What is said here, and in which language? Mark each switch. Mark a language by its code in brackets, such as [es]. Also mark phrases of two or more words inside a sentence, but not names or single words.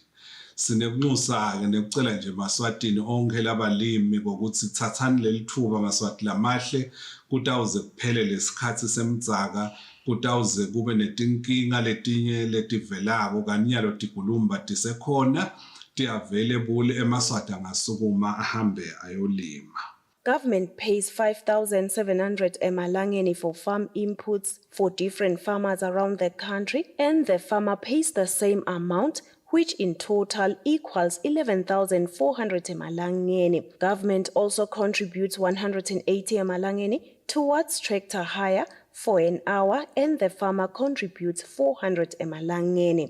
[ss] Sinekunxusa-ke nekucela nje Maswatini onke labalimi ngokuthi thathani leli thuba Maswati lamahle kutawuze kuphele lesikhathi semdzaka kutawuze kube netinkinga letinye letivelako kanyalo tigulumba tisekhona ti-available eMaswati angasukuma ahambe ayolima. [en] Government pays 5,700 emalangeni for farm inputs for different farmers around the country, and the farmer pays the same amount, which in total equals 11,400 emalangeni. Government also contributes 180 emalangeni towards tractor hire for an hour, and the farmer contributes 400 emalangeni.